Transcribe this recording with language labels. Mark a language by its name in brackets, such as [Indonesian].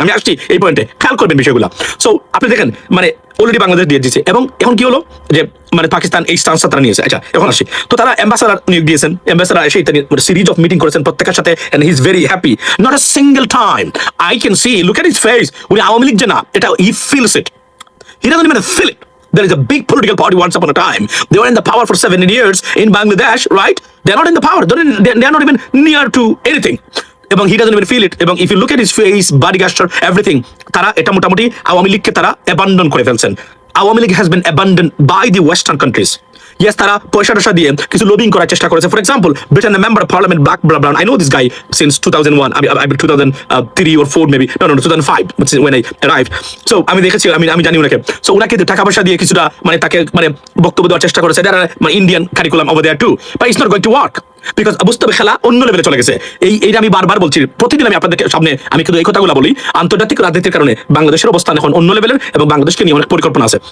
[Bangla] আমি আসছি এই পয়েন্টে, খেয়াল করবেন বিষয়গুলো। সো আপনি দেখেন মানে অলরেডি বাংলাদেশ দিয়ে দিচ্ছে। এবং এখন কি হলো যে মানে পাকিস্তান এই স্টান্সটা তারা নিয়েছে। আচ্ছা, এখন আসি, তো তারা অ্যাম্বাসেডর নিয়োগ দিয়েছেন। অ্যাম্বাসেডর এসে সিরিজ অফ মিটিং করেছেন প্রত্যেকের সাথে, [English] And he is very happy. Not a single time I can see, look at his face, [Bangla] উনি আওয়ামী লীগ যে না, এটা [English] He feels it, he doesn't even feel it. There is a big political party once upon a time. They were in the power for 17 years in Bangladesh, right? They're not in the power. They're not even near to anything. এবং he doesn't even feel it. এবং if you look at his face, body gesture, everything, [Bangla] তারা এটা মোটামুটি আওয়ামী লীগকে তারা abandon করে ফেলছেন। [English] Awami League has been abandoned by the Western countries. [Bangla] Yes, তারা পয়সা দিয়ে কিছু লবিং করার চেষ্টা করেছে। [English] For example, Britain, a member of parliament, Black Brown, I know this guy since 2001, I 2003 or 4 maybe, no 2005 when I arrived. [Bangla] So আমি দেখেছি, আমি জানি ওনাকে। সো ওনাকে টাকা পয়সা দিয়ে কিছুটা মানে তাকে মানে বক্তব্য দেওয়ার চেষ্টা করেছে, মানে Indian curriculum over there to, [English] But it's not going to work. [Bangla] Because বুঝতে হবে খেলা অন্য লেভেলে চলে গেছে। এইটা আমি বারবার বলছি, প্রতিদিন আমি আপনাদের সামনে আমি কিন্তু এই কথাগুলো বলি। আন্তর্জাতিক রাজনীতির কারণে বাংলাদেশের অবস্থান এখন অন্য লেভেলের এবং বাংলাদেশকে নিয়ে অনেক পরিকল্পনা আছে।